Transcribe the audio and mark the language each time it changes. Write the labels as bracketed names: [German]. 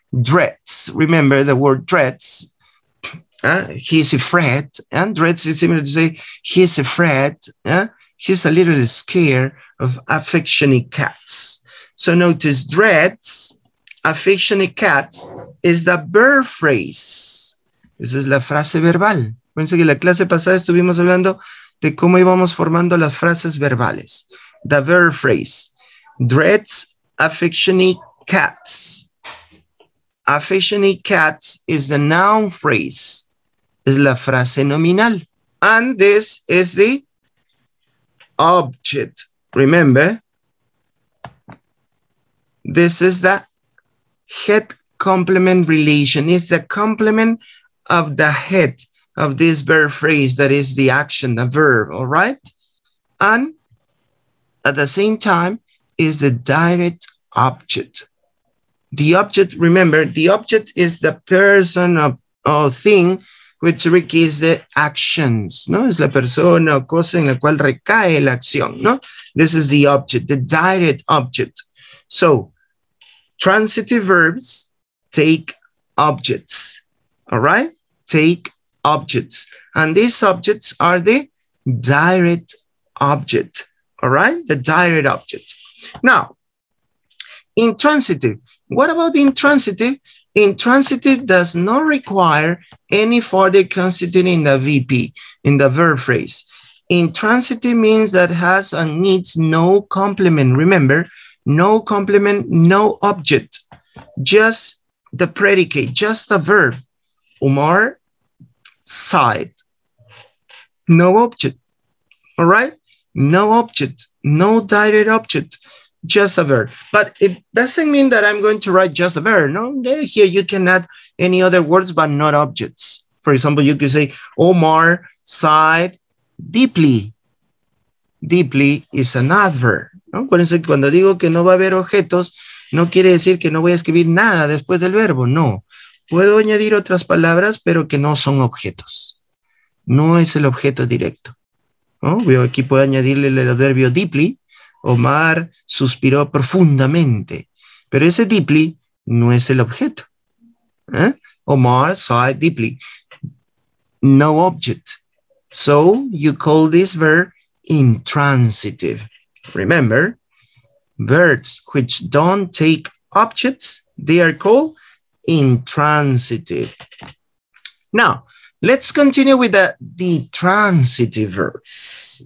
[English] Dreads, remember the word dreads. He's afraid, and dreads is similar to say he's afraid. He's a little scared of affectionate cats. So notice dreads, affectionate cats is the verb phrase. [Spanish] Esa es la frase verbal. Fíjense que la clase pasada estuvimos hablando de cómo íbamos formando las frases verbales. [English] The verb phrase. Dreads affectionate cats. Affectionate cats is the noun phrase. [Spanish] Es la frase nominal. [English] And this is the object. Remember, this is the head complement relation. It's the complement of the head of this verb phrase that is the action, the verb, all right? And at the same time is the direct object. The object, remember, the object is the person or thing which is the actions, ¿no? [Spanish] Es la persona o cosa en la cual recae la acción, ¿no? [English] This is the object, the direct object. So, transitive verbs take objects, all right? Take objects. And these objects are the direct object, all right? The direct object. Now, intransitive. What about intransitive? Intransitive does not require any further constituting the VP in the verb phrase. Intransitive means that has and needs no complement. Remember, no complement, no object, just the predicate, just the verb. Umar sighed. No object. All right? No object, no direct object. Just a verb. But it doesn't mean that I'm going to write just a verb. No, here you can add any other words, but not objects. For example, you could say, Omar sighed deeply. Deeply is an adverb. ¿No? [Spanish] Acuérdense que cuando digo que no va a haber objetos, no quiere decir que no voy a escribir nada después del verbo. No. Puedo añadir otras palabras, pero que no son objetos. No es el objeto directo. ¿No? Aquí puedo añadirle el adverbio deeply. Omar suspiró profundamente, pero ese deeply no es el objeto. [English] Omar sighed deeply. No object. So you call this verb intransitive. Remember, verbs which don't take objects, they are called intransitive. Now, let's continue with the transitive verbs.